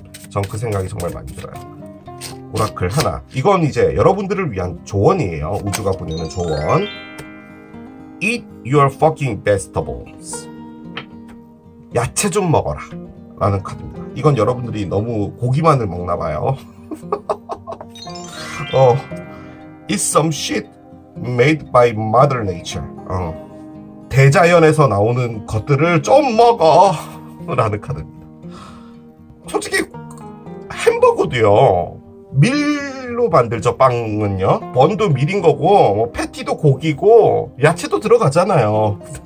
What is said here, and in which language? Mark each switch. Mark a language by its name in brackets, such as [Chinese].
[Korean] 전 그 생각이 정말 많이 들어요. 오라클 하나. 이건 이제 여러분들을 위한 조언이에요. 우주가 보내는 조언. [English] Eat your fucking vegetables. [Korean] 야채 좀 먹어라 라는 카드입니다. 이건 여러분들이 너무 고기만을 먹나 봐요. [English] Eat some shit made by Mother Nature. [Korean] 대자연에서 나오는 것들을 좀 먹어 라는 카드입니다. 솔직히 햄버거도요, 밀로 만들죠. 빵은요, 번도 밀인 거고, 뭐 패티도 고기고, 야채도 들어가잖아요.